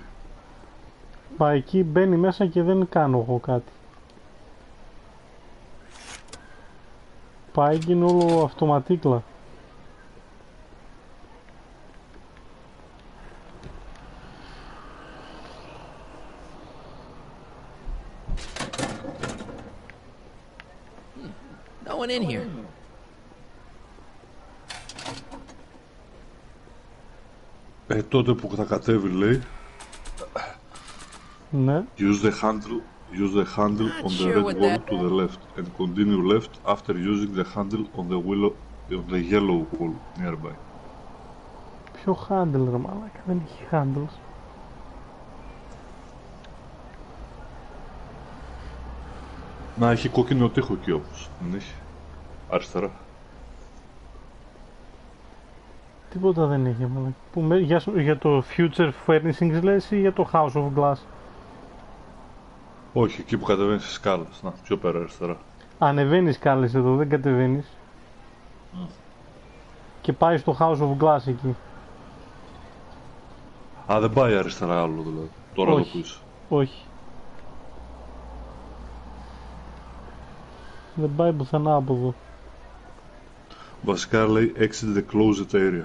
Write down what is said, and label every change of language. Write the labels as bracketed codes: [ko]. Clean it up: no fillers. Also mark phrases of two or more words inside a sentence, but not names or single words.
[el] Μα εκεί μπαίνει μέσα και δεν κάνω εγώ κάτι. Πάει και είναι όλο αυτοματίκλα. [en] No one in here. [el] Τότε που θα κατέβει λέει ναι. [en] Use the handle on the red wall to the left and continue left after using the handle on the yellow wall nearby. [el] Ποιο handle ρε μαλάκα, δεν έχει handles. Να έχει κόκκινο τοίχο εκεί όμως, δεν έχει? Αριστερά. Τίποτα δεν έχει μαλάκα. Για το future furnishings λες ή για το house of glass? Όχι, εκεί που κατεβαίνεις στις σκάλες. Να, πιο πέρα αριστερά. Ανεβαίνεις σκάλες εδώ, δεν κατεβαίνεις. Και πάει στο house of glass εκεί. Α, δεν πάει αριστερά άλλο δηλαδή. Τώρα όχι, εδώ που είσαι. Όχι. Δεν πάει πουθενά από εδώ. Βασικά λέει [en] exit the closet area.